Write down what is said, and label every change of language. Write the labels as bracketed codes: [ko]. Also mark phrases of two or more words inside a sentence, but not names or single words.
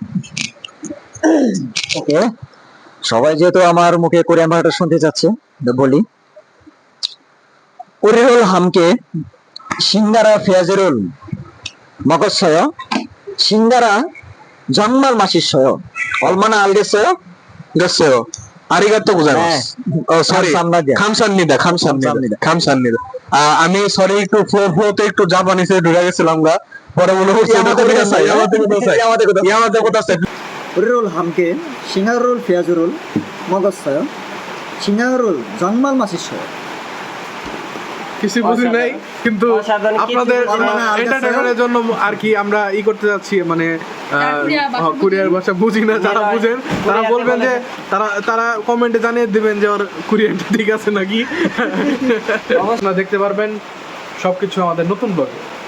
[bn] ওকে, সবাই যেহেতু আমার মুখে কোরিয়ান ভাষাটা শুনতে চাচ্ছে, তো বলি [ko] 우리를 함께 싱가라 페야제를 먹었어요 싱가라 정말 맛있어요 얼마나 알겠어요 됐어요. [ja] ありがとうございます. [ko] সরি, 감사합니다. 감사합니다. 감사합니다. 감사합니다. [bn] আমি সরি, একটু ফ্লোতে একটু জাপানিসে ঢুকে গেছিলাম গা, পরে মনে হচ্ছে ইয়ামাতে কথা আছে। [ko] 우리롤 함께 싱하롤 페아주롤 먹었어요. 싱하롤 정말 맛있어요. [bn] কিছু বুঝি নাই, কিন্তু অসাধারণ কিছু আপনাদের বলার নাই, আর এন্টারটেইনমেন্টের জন্য আর কি আমরা করতে যাচ্ছি, মানে কোরিয়া ভাষা কোরিয়ার ভাষা বুঝি না, যারা বুঝেন তারা কোরিয়াতে বলবেন যে, বলে- তারা কমেন্টে জানিয়ে দিবেন যে ওর কোরিয়ানটা ঠিক আছে নাকি। আপনারা দেখতে পারবেন সবকিছু আমাদের নতুন ব্লগে।